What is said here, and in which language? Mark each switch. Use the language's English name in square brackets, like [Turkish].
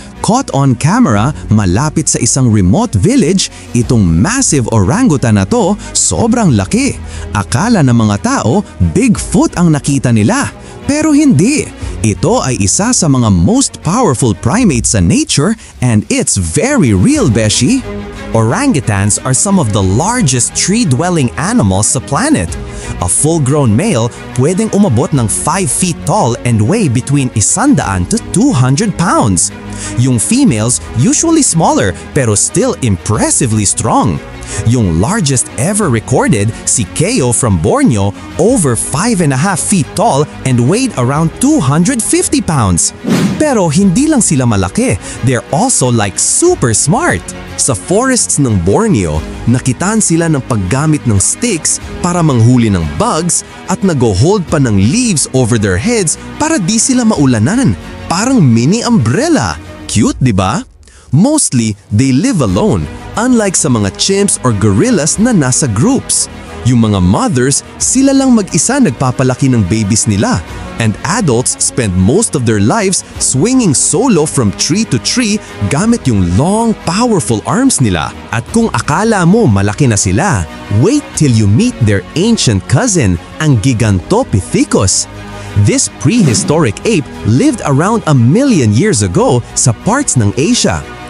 [English] Caught on camera, [Filipino] malapit sa isang remote village, itong massive orangutan na to, sobrang laki. Akala ng mga tao, Bigfoot ang nakita nila. Pero hindi. Ito ay isa sa mga [English] most powerful primates sa nature and it's very real, beshi. Orangutans are some of the largest tree-dwelling animals sa planet. A full-grown male [Filipino] pwedeng umabot ng [English] 5 feet tall and weigh between 100 to 200 pounds. Yung females usually smaller pero still impressively strong. Yung largest ever recorded, si Keo from Borneo, over 5.5 feet tall and weighed around 250 pounds. [Filipino] Pero hindi lang sila malaki, [English] they're also like super smart. [Filipino] Sa forests ng Borneo, nakitaan sila ng paggamit ng sticks para manghuli ng bugs at nag-hold pa ng leaves [English] over their heads [Filipino] para di sila maulanan. Parang mini umbrella. [English] Cute, [Filipino] di ba? [English] Mostly, they live alone, unlike sa mga chimps or gorillas na nasa groups. [Filipino] Yung mga mothers, sila lang mag-isa nagpapalaki ng babies nila. [English] And adults spend most of their lives swinging solo from tree to tree [Filipino] gamit yung [English] long, powerful arms nila. [Filipino] At kung akala mo malaki na sila, [English] wait till you meet their ancient cousin, [Filipino] ang Gigantopithecus. [English] This prehistoric ape lived around 1 million years ago [Filipino] sa parts ng Asia.